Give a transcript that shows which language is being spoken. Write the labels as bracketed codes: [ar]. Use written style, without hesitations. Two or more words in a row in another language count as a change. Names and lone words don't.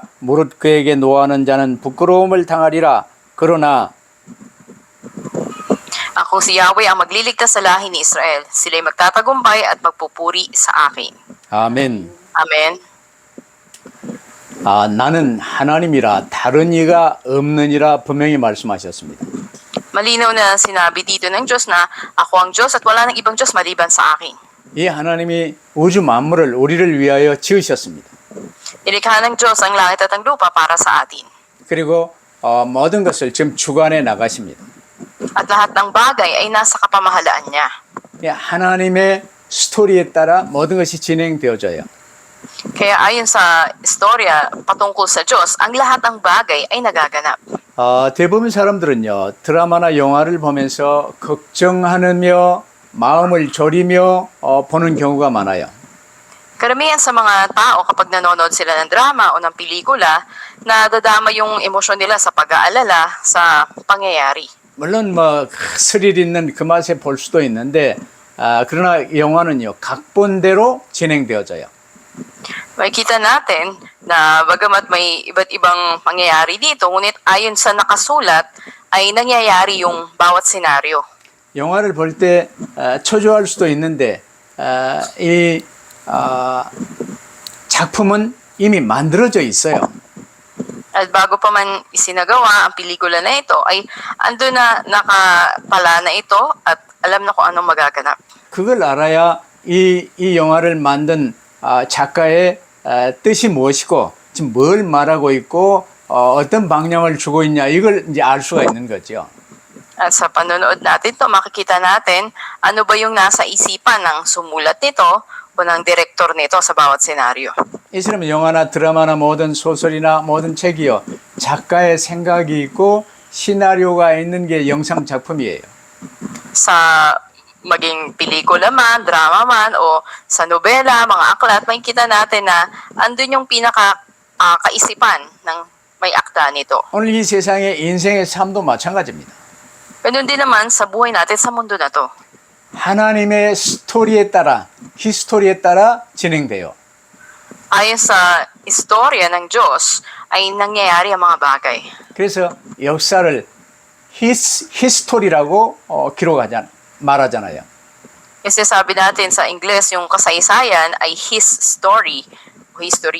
[ko] 무릇 그에게 노하는 자는 부끄러움을 당하리라. 그러나 [tl] Ako si Yahweh ang magliligtas sa lahi ni Israel. Sila'y magtatagumpay at magpupuri sa akin. [ko] 아멘. [tl] Amen. [ko] 나는 하나님이라 다른 이가 없느니라 분명히 말씀하셨습니다. [tl] Malinaw na sinabi dito ng Diyos na ako ang Diyos at wala ng ibang Diyos maliban sa akin. [ko] 이 하나님이 우주 만물을 우리를 위하여 지으셨습니다. [tl] Nilikha ng Diyos ang langit at ang lupa para sa atin. [ko] 그리고 모든 것을 지금 주관해 나가십니다. [tl] At lahat ng bagay ay nasa kapamahalaan niya. [ko] 하나님의 스토리에 따라 모든 것이 진행되어져요. [tl] Kaya ayon sa istorya patungkol sa Diyos, ang lahat ng bagay ay nagaganap. [ko] 대부분 사람들은요 드라마나 영화를 보면서 걱정하며 마음을 졸이며 보는 경우가 많아요. [tl] Karamihan sa mga tao kapag nanonood sila ng drama o ng pelikula, nadadama yung emosyon nila sa pag-aalala sa pangyayari. [ko] 물론 스릴 있는 그 맛에 볼 수도 있는데 그러나 영화는요 각본대로 진행되어져요. [tl] Makikita natin na bagamat may iba't ibang pangyayari dito, ngunit ayon sa nakasulat ay nangyayari yung bawat senaryo. [ko] 영화를 볼 때 초조할 수도 있는데 이 작품은 이미 만들어져 있어요. [tl] At bago pa man isinagawa ang pelikula na ito, ay ando na nakapala na ito at alam na kung anong magaganap. [ko] 그걸 알아야 이 영화를 만든 작가의 뜻이 무엇이고 지금 뭘 말하고 있고 어떤 방향을 주고 있냐 이걸 이제 알 수가 있는 거죠. [tl] At sa panonood natin to, makikita natin ano ba yung nasa isipan ng sumulat nito o ng direktor nito sa bawat senaryo. [ko] 이 사람은 영화나 드라마나 모든 소설이나 모든 책이요 작가의 생각이 있고 시나리오가 있는 게 영상 작품이에요. [tl] Sa maging pelikula man, drama man, o sa nobela, mga aklat, makikita natin na andun yung kaisipan ng may akda nito. [ko] 오늘 이 세상의 인생의 삶도 마찬가지입니다. [tl] Ganun din naman sa buhay natin sa mundo na to. [ko] 하나님의 스토리에 따라 히스토리에 따라 진행돼요. [tl] Ayon sa istorya ng Diyos, ay nangyayari ang mga bagay. [ko] 그래서 역사를 히스토리라고 말하잖아요. [tl] Kasi sabi natin sa Ingles, yung kasaysayan ay [en] His story [tl] o history.